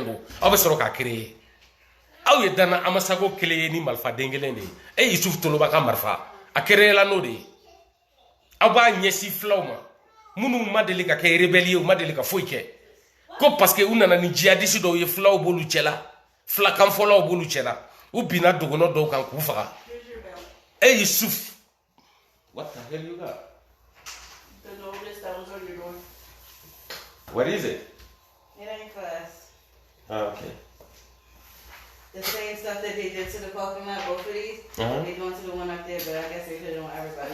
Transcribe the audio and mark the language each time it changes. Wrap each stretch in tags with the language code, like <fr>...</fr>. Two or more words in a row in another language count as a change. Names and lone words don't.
<bm>don aw bɛ sɔrɔ k'a créer aw ye Dana Amasago kelen ye ni marifaden kelen de ye e Isuf Toloba ka marifa a créer la n'o de ye aw b'a ɲɛsin filaw ma minnu ma deli ka kɛ rebelle ye u ma deli ka foyi kɛ ko parce que u nana ni djihadiste dɔw ye filaw b'olu cɛla filakanfɔlaw b'olu cɛla u binna dogɔnɔ dɔw kan k'u faga e Isuf</bm> <en>what the hell you got The notice that was on your door. what is it It ain't for us. okay The same stuff that they did to the parking lot, both of these, they doing to the one up there, but I guess they did it on everybody.</en>